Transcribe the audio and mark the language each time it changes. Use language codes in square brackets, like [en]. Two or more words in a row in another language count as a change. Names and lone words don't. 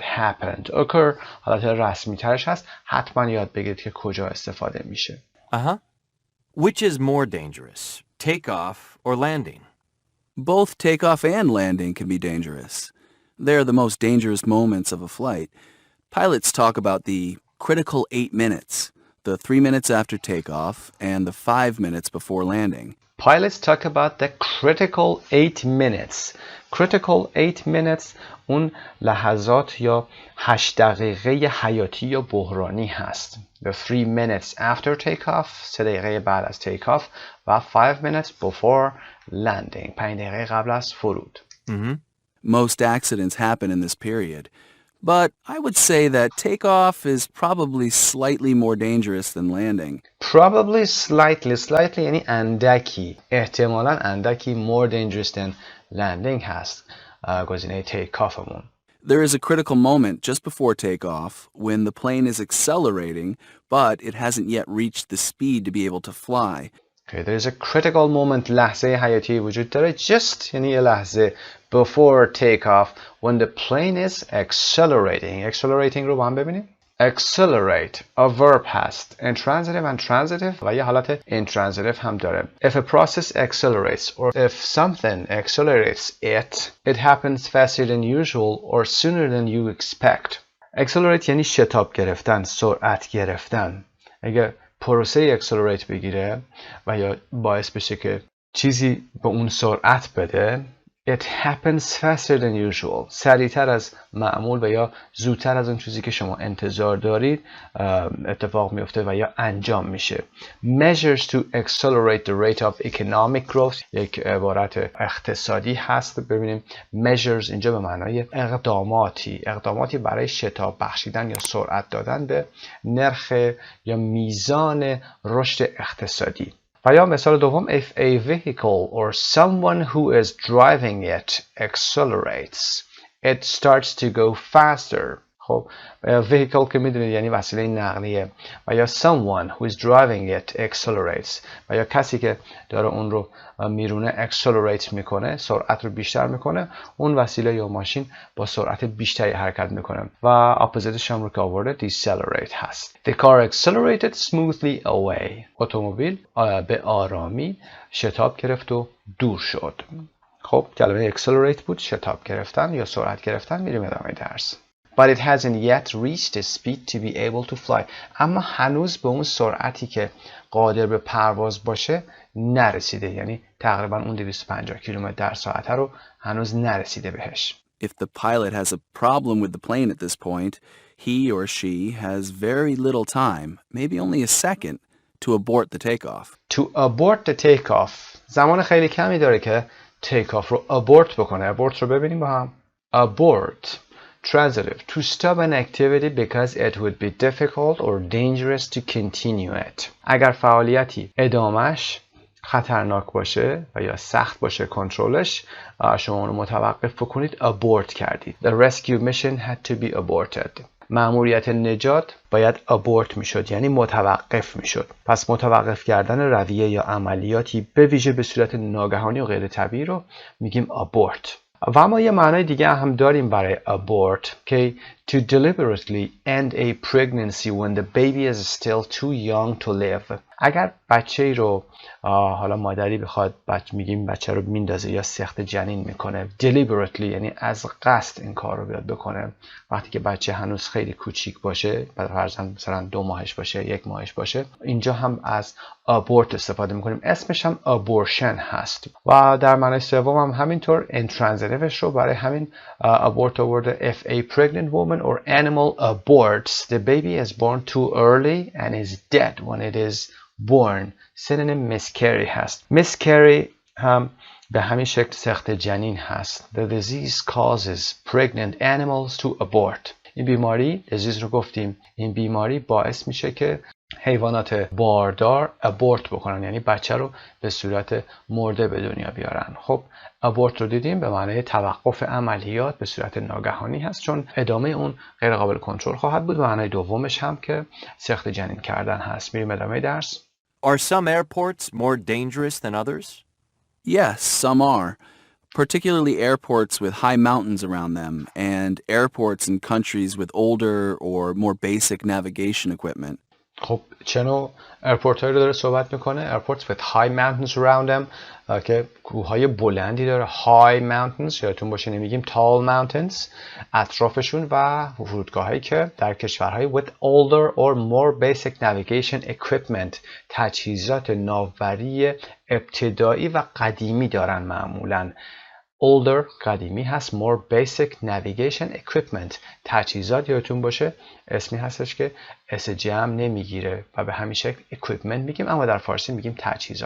[en] happened. occur [fa] حالت رسمی ترش هست. حتما یاد بگیرید که کجا استفاده میشه. [en] Which is more dangerous, takeoff or landing? Both takeoff and landing can be dangerous. They're the most dangerous moments of a flight. Pilots talk about the critical 8 minutes, the 3 minutes after takeoff and the 5 minutes before landing. Pilots talk about the critical 8 minutes. Critical 8 minutes [fa] اون لحظات یا 8 دقیقه حیاتی یا بحرانی هست. [en] The 3 minutes after takeoff [fa] 3 دقیقه بعد از takeoff و [en] 5 minutes before landing [fa] 5 دقیقه قبل از فرود. [en] Most accidents happen in this period, but I would say that takeoff is probably slightly more dangerous than landing. Probably slightly [fa] یعنی اندکی احتمالاً اندکی [en] more dangerous than landing [fa] هست گزینه takeoffمون. [en] There is a critical moment just before takeoff when the plane is accelerating, but it hasn't yet reached the speed to be able to fly. Okay, there is a critical moment [fa] لحظه حیاتی وجود داره [en] just [fa] یعنی یه لحظه [en] before takeoff when the plane is accelerating [fa] رو با هم ببینیم. [en] Accelerate a verb [fa] هست [en] intransitive and transitive [fa] و یه حالت intransitive هم داره. [en] If a process accelerates or if something accelerates it happens faster than usual or sooner than you expect. [fa] Accelerate یعنی شتاب گرفتن، سرعت گرفتن. اگه پروسه accelerate بگیره و یا باعث بشه که چیزی به اون سرعت بده [en] it happens faster than usual [fa] سریعتر از معمول و یا زودتر از اون چیزی که شما انتظار دارید اتفاق میفته و یا انجام میشه. [en] Measures to accelerate the rate of economic growth [fa] یک عبارت اقتصادی هست. ببینیم measures اینجا به معنای اقداماتی برای شتاب بخشیدن یا سرعت دادن به نرخ یا میزان رشد اقتصادی. و یا مثال دوم [en] if a vehicle or someone who is driving it accelerates it starts to go faster. [fa] خب vehicle که میدونید یعنی وسیله نقلیه و یا [en] someone who is driving it accelerates [fa] و یا کسی که داره اون رو میرونه accelerate میکنه سرعت رو بیشتر میکنه اون وسیله یا ماشین با سرعت بیشتری حرکت میکنه و اپوزیتش هم رو که آورده decelerate هست. [en] The car accelerated smoothly away. [fa] اتومبیل به آرامی شتاب گرفت و دور شد. خب کلمه accelerate بود شتاب گرفتن یا سرعت گرفتن. میریم ادامه درس. [en] But it hasn't yet reached the speed to be able to fly. [fa] اما هنوز به اون سرعتی که قادر به پرواز باشه نرسیده. یعنی تقریبا اون 250 کیلومتر در ساعت رو هنوز نرسیده بهش. [en] If the pilot has a problem with the plane at this point, he or she has very little time, maybe only a second, to abort the takeoff. To abort the takeoff. [fa] زمان خیلی کمی داره که takeoff رو abort بکنه. abort رو ببینیم با هم. abort. Transitive. [en] To stop an activity because it would be difficult or dangerous to continue it. [fa] اگر فعالیتی ادامش خطرناک باشه و یا سخت باشه کنترلش شما اون رو متوقف بکنید abort کردید. [en] The rescue mission had to be aborted. [fa] مأموریت نجات باید abort میشد یعنی متوقف میشد. پس متوقف کردن رویه یا عملیاتی به ویژه به صورت ناگهانی و غیر طبیعی رو میگیم abort. و اما یه معنای دیگه هم داریم برای abort که [en] to deliberately end a pregnancy when the baby is still too young to live. [fa] اگر بچه‌ای رو حالا مادری بخواد میگیم بچه رو میندازه یا سخت جنین میکنه deliberately یعنی از قصد این کار رو بیاد بکنه وقتی که بچه هنوز خیلی کوچیک باشه فرضاً مثلا 2 ماهش باشه 1 ماهش باشه اینجا هم از abort استفاده میکنیم اسمش هم abortion هست و در معنای سوم هم همینطور intransitiveش رو برای همین abort آورده [en] if a pregnant woman or animal aborts the baby is born too early and is dead when it is born synonym miscarry [fa] هست. miscarry هم به همین شکل سخت جنین هست. [en] The disease causes pregnant animals to abort. [fa] این بیماری disease رو گفتیم این بیماری باعث میشه که حیوانات باردار abort بکنن یعنی بچه رو به صورت مرده به دنیا بیارن. خب abort رو دیدیم به معنی توقف عملیات به صورت ناگهانی هست چون ادامه اون غیر قابل کنترل خواهد بود. معنای دومش هم که سخت جنین کردن هست. میریم ادامه درس. [en] Are some airports more dangerous than others? Yes, some are, particularly airports with high mountains around them and airports in countries with older or more basic navigation equipment. [fa] خب چه نوع airport هایی رو داره صحبت میکنه؟ [en] airports with high mountains around them [fa] که کوههای بلندی داره. [en] high mountains [fa] یادتون باشه نمیگیم [en] tall mountains [fa] اطرافشون و فرودگاه هایی که در کشورهای [en] with older or more basic navigation equipment [fa] تجهیزات ناوبری ابتدایی و قدیمی دارن. معمولاً older قدیمی هست. [en] more basic navigation equipment [fa] تجهیزات یادتون باشه اسمی هستش که اس جمع نمیگیره و به همین شکل equipment میگیم، اما در فارسی میگیم تجهیزات.